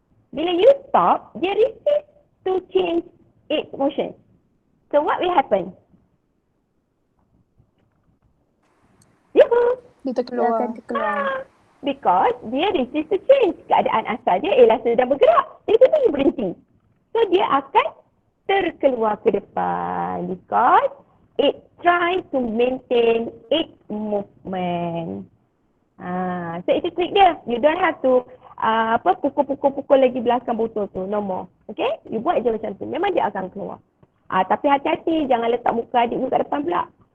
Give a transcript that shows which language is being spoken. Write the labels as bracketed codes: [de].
[ms] Bila [en] you stop, dia resist to change its motion. So what will happen? [ms] Dia terkeluar. [en] Because [ms] dia [en] resist to change. [ms] Keadaan asal dia ialah sedang bergerak. Jadi dia berhenti. So dia akan terkeluar ke depan. [en] Because it try to maintain its movement. So [ms] itu trik dia. [en] You don't have to [ms] pukul lagi belakang botol tu. [en] No more. Okay? You [ms] buat je macam tu. Memang dia akan keluar. Tapi hati-hati. Jangan letak muka adik you kat depan pula.